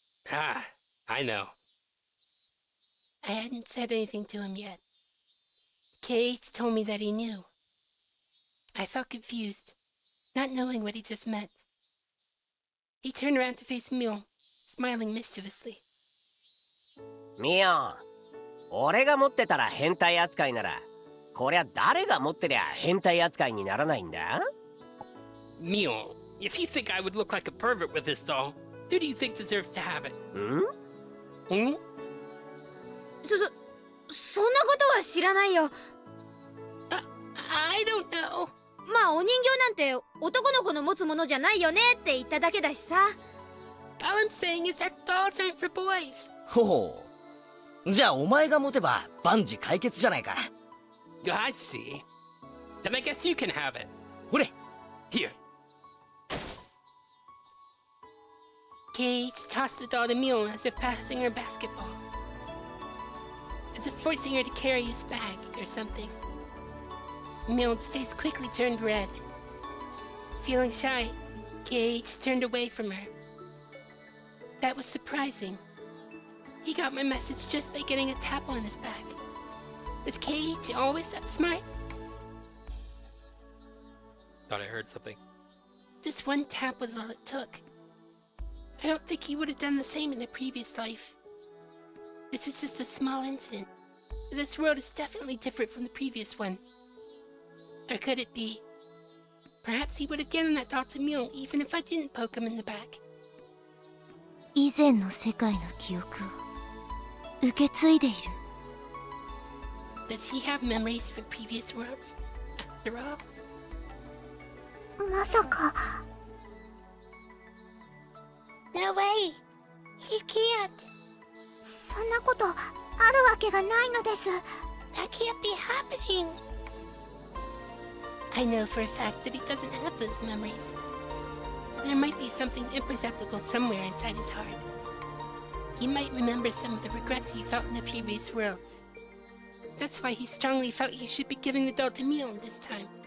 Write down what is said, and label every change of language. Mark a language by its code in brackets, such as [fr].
[en] Ah, I know. I hadn't said anything to him yet. KH told me that he knew. I felt confused, not knowing what he just meant. He turned around to face Mule, smiling mischievously. [ja] ミオ、俺が持ってたら変態扱いなら、こりゃ誰が持ってりゃ変態扱いにならないんだ？ [en] Mule, if you think I would look like a pervert with this doll, who do you think deserves to have it? ん？ [ja] そんなことは知らないよ。 [en] I don't know. [ja] まあお人形なんて男の子の持つものじゃないよねって言っただけだしさ。 [en] All I'm saying is that dolls aren't for boys. [ja] ほう。じゃあお前が持てば万事解決じゃないか。 [en] I see. Then I guess you can have it. [ja] ほれ。 [en] Here. KH tossed the doll to Mule as if passing her basketball. As if forcing her to carry his bag or something. Mule's face quickly turned red. Feeling shy, KH turned away from her. That was surprising. He got my message just by getting a tap on his back. Is KH always that smart? Thought I heard something. This one tap was all it took. I don't think he would have done the same in a previous life. This was just a small incident. This world is definitely different from the previous one. Or could it be? Perhaps he would have given that doll to Mule even if I didn't poke him in the back. [ja] 以前の世界の記憶を受け継いでいる。 [en] Does he have memories from previous worlds, after all? [ja] まさか。 [en] No way! He can't! [ja] そんなことあるわけがないのです。 [en] That can't be happening! I know for a fact that he doesn't have those memories. There might be something imperceptible somewhere inside his heart. he might remember some of the regrets he felt in the previous worlds. That's why he strongly felt he should be giving the doll to Mion this time.